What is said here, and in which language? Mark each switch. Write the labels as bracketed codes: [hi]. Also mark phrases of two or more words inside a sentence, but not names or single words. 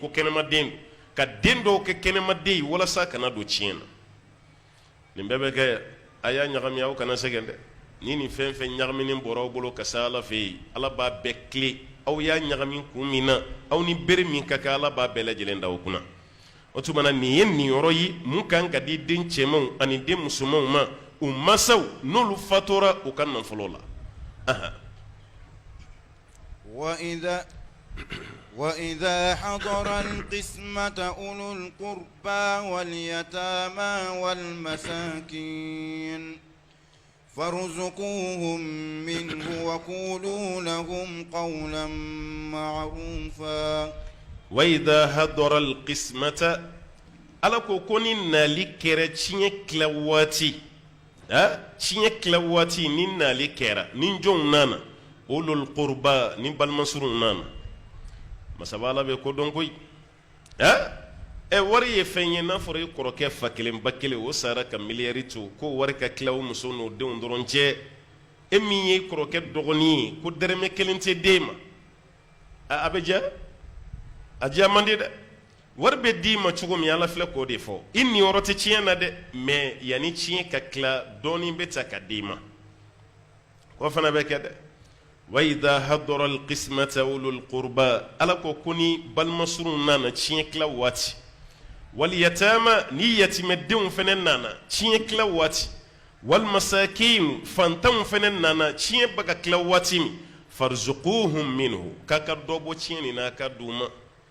[bm] ko kɛnɛmaden don ka den dɔw kɛ kɛnɛmaden ye walasa kana don tiɲɛ na nin bɛɛ bɛ kɛ a y'a ɲagami aw kana sɛgɛn dɛ ni nin fɛn fɛn ɲagaminen bɔra aw bolo ka se ala fɛ yen ala b'a bɛɛ tile aw y'a ɲagami kun min na aw ni bere min ka kan ala b'a bɛɛ lajɛlen da o kunna o tuma na nin ye nin yɔrɔ ye mun kan ka di den cɛmanw ani den musomanw ma u masaw n'olu fatura u ka nafolo la [ar] وإذا حضر القسمة أولو القربى واليتامى والمساكين فارزقوهم منه وقولوا لهم قولا معروفا وإذا حضر القسمة [bm] ala ko ko ni nali kɛra tiɲɛ tila waati tiɲɛ tila waati ni nali kɛra ni jɔnw nana [ar] أولو القربى [bm] ni balimasurun nana masaba ala bɛ ko dɔn koyi wari ye fɛn ye n'a fɔra i kɔrɔkɛ fa kelen ba kelen o sara ka miliyari to ko wari ka tila o muso n'o denw dɔrɔn cɛ e min ye i kɔrɔkɛ dɔgɔnin ye ko dɛrɛmɛ kelen tɛ den ma a bɛ diya a diya man di dɛ wari bɛ d'i ma cogo min ala filɛ k'o de fɔ i niyɔrɔ tɛ tiɲɛ na dɛ mɛ yanni tiɲɛ ka tila dɔɔnin bɛ ta ka d'i ma o fana bɛ kɛ dɛ [ar] وإذا حضر القسمة أولو القربى [bm] ala ko ni balimasurun nana tiɲɛ tila waati [ar] واليتامى [bm] ni yatimɛdenw fana nana tiɲɛ tila waati [ar] والمساكين [bm] fantanw fana nana tiɲɛ bɛ ka tila waati min [ar] فارزقوهم منه [bm] k'a ka dɔ bɔ tiɲɛ nin na ka d'u ma